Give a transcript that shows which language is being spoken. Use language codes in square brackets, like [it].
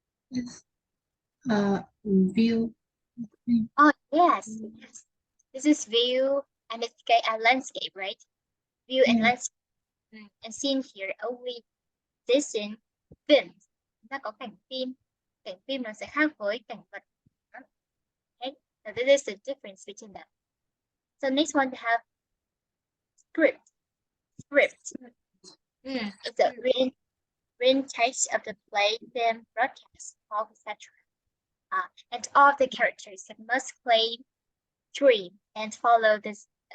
[en] It's a view. Oh, yes, yes. This is view and it's a landscape, right? View and Yeah. landscape. And scene here only this in films. [vi] Chúng ta có cảnh phim. Cảnh phim nó sẽ khác với cảnh vật. [en] Okay? So this is the difference between them. So next one we have script. Script. It's a written text of the play, film, broadcast, talk, etc. And all of the characters must dream, and follow this.